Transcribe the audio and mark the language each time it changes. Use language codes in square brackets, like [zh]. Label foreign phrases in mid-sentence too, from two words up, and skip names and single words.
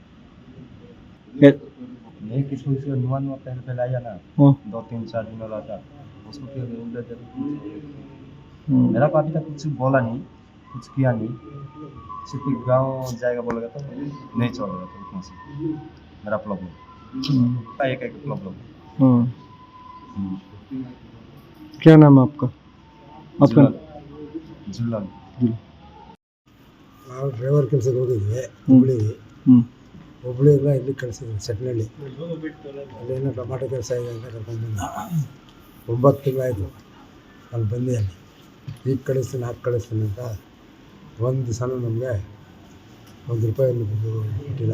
[hi] नहीं किसी को नुआ पहले आया ना 2-3-4 दिन वाला था उसको क्या उधर मेरा को अभी तक कुछ बोला नहीं, कुछ किया नहीं. सिर्फ गाँव जाएगा बोलेगा तो नहीं चलेगा. तो उतना से मेरा प्रॉब्लम एक प्रॉब्लम. क्या नाम है आपका? आपका झुलन. [kn] ನಾವು ಡ್ರೈವರ್ ಕೆಲಸಕ್ಕೆ ಹೋಗಿದ್ವಿ ಹುಬ್ಳಿಗೆ. ಹುಬ್ಳಿಯಿಂದ ಇಲ್ಲಿ ಕಳಿಸಿದ್ವಿ ಸೆಟ್ನಳ್ಳಿ. ಅಲ್ಲೇನೋ ಟೊಮಾಟೊ ಕೆಲಸ ಇದೆ ಅಂತ ಕರ್ಕೊಂಡು ಬಂದ. 9 ತಿಂಗಳಾಯಿತು ಅಲ್ಲಿ ಬಂದು. ಅಲ್ಲಿ ಈಗ ಕಳಿಸ್ತೀನಿ ಹಾಕಿ ಕಳಿಸ್ತೀನಿ ಅಂತ ಒಂದು ದಿವಸನೂ ನಮಗೆ ₹1 ಕೊಟ್ಟಿಲ್ಲ.